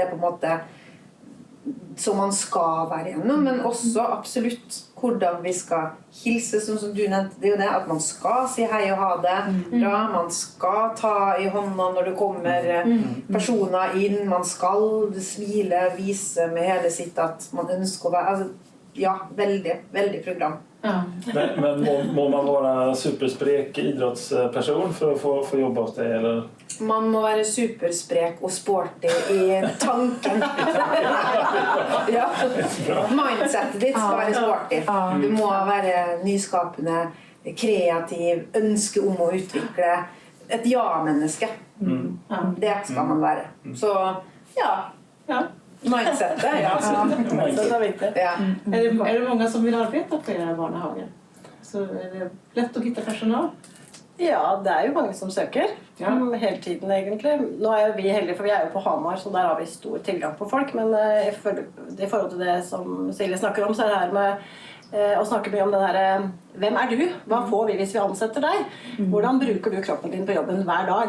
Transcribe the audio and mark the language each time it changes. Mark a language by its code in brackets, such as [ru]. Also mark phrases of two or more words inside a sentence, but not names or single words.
[no] på en måte som man skal være gjennom, men også absolutt hvordan vi skal hilse, som du nevnte, det er jo det at man skal si hei og ha det bra, man skal ta i hånda når det kommer personer inn, man skal smile, vise med hele sitt at man ønsker å være, altså, veldig, veldig program. [sv] Men må man vara supersprek idrottsperson för att få jobba hos dig, eller? [no] Man må være supersprek og sporty i tanken. Mindsetet ditt skal være sporty. Du må være nyskapende, kreativ, ønske om å utvikle et ja-menneske. Det skal man være. Så mindsetet, [sv] Mindset är viktigt. Är det många som vill arbeta på era barnehager? Så är det lätt att hitta personal? [no] Ja, det er jo mange som søker. Hele tiden egentlig. Nå er vi heldige, for vi er jo på Hamar, så der har vi stor tilgang på folk. Men i forhold til det som Silje snakker om, så er det her med å snakke mye om det her, hvem er du? Hva får vi hvis vi ansetter deg? Hvordan bruker du kroppen din på jobben hver dag?